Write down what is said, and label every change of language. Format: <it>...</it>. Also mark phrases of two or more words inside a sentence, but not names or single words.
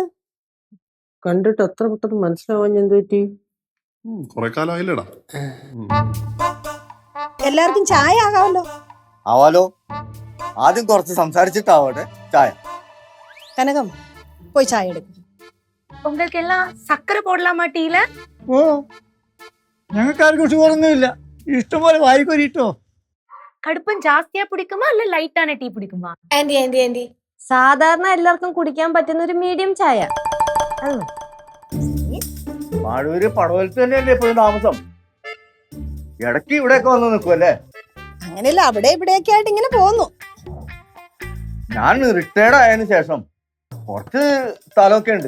<ml>കണ്ടിട്ട് അത്ര പെട്ടെന്ന് മനസ്സിലാവാൻ എന്ത് പറ്റി? കൊറേ കാലമായില്ലടാ. എല്ലാവർക്കും ചായ ആകാമല്ലോ. ആവാലോ. ആദ്യം കുറച്ച് സംസാരിച്ചിട്ടാവട്ടെ ചായ. കനകം, പോയി ചായ എടുക്കും.</ml> <ta>உங்களுக்கு எல்லாம் சக்கரை போடலாமா டீல?</ta> <ml>ഓ, ഞങ്ങൾക്ക് ആർക്കും ഷുഗറൊന്നുമില്ല. ഇഷ്ടംപോലെ വായിക്കൊരിട്ടോ.</ml> <ta>கடுப்பம் ஜாஸ்தியா பிடிக்குமா இல்ல லைட்டான டீ பிடிக்குமா?</ta> <ml>ആന്റി സാധാരണ എല്ലാവർക്കും കുടിക്കാൻ പറ്റുന്ന ഒരു മീഡിയം ചായ. മാഴൂര് പടവലത്ത് തന്നെയല്ലേ ഇപ്പോഴും താമസം? ഇടയ്ക്ക് ഇവിടെയൊക്കെ വന്ന് നിൽക്കുമല്ലേ? അങ്ങനെയല്ല, അവിടെ ഇവിടെയൊക്കെ ആയിട്ട് ഇങ്ങനെ പോന്നു. ഞാൻ റിട്ടയർഡ് ആയതിനു ശേഷം കുറച്ച് സ്ഥലമൊക്കെ ഉണ്ട്.</ml>